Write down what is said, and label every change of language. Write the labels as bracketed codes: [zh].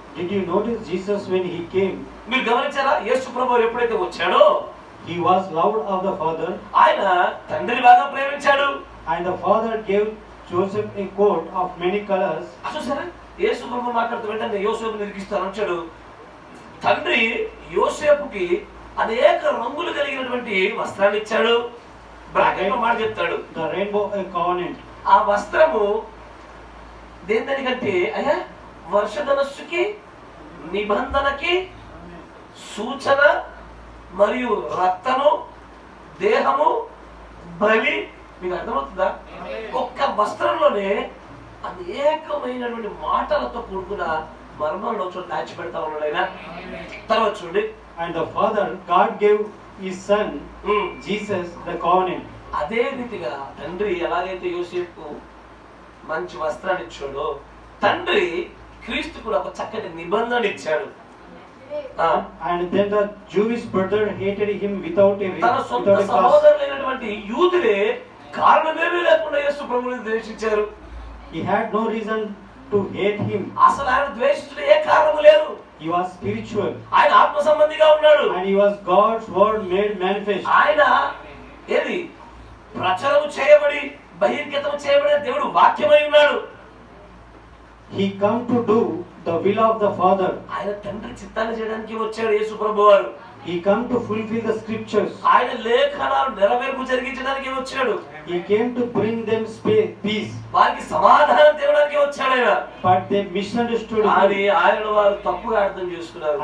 [en] did you notice Jesus when he came? [te] మీరు గమనించారా? యేసు ప్రభువు ఎప్పుడైతే వచ్చాడో [en] He was loved of the Father. [te] ఆయన తండ్రిని బాగా ప్రేమించాడు. [en] And the Father gave Joseph a coat of many colors. [te] చూసారా? యేసు ప్రభు మాట్లాడుతూ వెంటనే యోసేపు నిరికిస్తాను వచ్చాడు. తండ్రి యోసేపుకి అనేక రంగులు కలిగినటువంటి వస్త్రాన్ని ఇచ్చాడు. బ్రాకెట్ లో మాట చెప్తాడు. [en] The rainbow a covenant. [te] ఆ వస్త్రము దేనికంటే అయ్యా వర్షధనస్సుకి, నిబంధనకి సూచన, మరియు రక్తము, దేహము, బలి. మీకు అర్థమవుతుందా? ఒక్క వస్త్రంలోనే అనేకమైనటువంటి మాటలతో కూడుకున్న మర్మంలో చోటు దాచిపెడతా ఉన్నాడు ఆయన. తర్వాత చూడండి. [en] And the Father, God gave his son Jesus the covenant. [te] అదే రీతిగా తండ్రి ఎలాగైతే యోసేపుకు మంచి వస్త్రాన్ని ఇచ్చాడో, తండ్రి క్రీస్తు కూడా ఒక చక్కటి నిబంధన ఇచ్చాడు. [en] And then the Jewish brother hated him without a [te] తన సొంత సహోదరులైనటువంటి యూదులే కారణమేమీ లేకుండా యేసు ప్రభువుని ద్వేషించారు. [en] He had no reason to hate him. [te] అసలు ఆయన ద్వేషించడం ఏ కారణము లేదు. [en] He was spiritual. [te] ఆయన ఆత్మ సంబంధిగా ఉన్నాడు. [en] And he was God's word made manifest. [te] ఆయన ఏది ప్రచారం చేయబడి బహిర్గతం చేయబడిన దేవుడు వాక్యమై ఉన్నాడు. [en] He come to do the will of the Father. [te] ఆయన తండ్రి చిత్తాన్ని చేయడానికి వచ్చాడు యేసు ప్రభువారు. [en] He come to fulfill the scriptures. [te] ఆయన లేఖనాలు నెరవేర్పు జరిగించడానికి వచ్చాడు. [en] He came to bring them peace. [te] వారికి సమాధానం తేవడానికి వచ్చాడు ఆయన. [en] But they misunderstood him. [te] అని ఆయన వారు తప్పుగా అర్థం చేసుకున్నారు.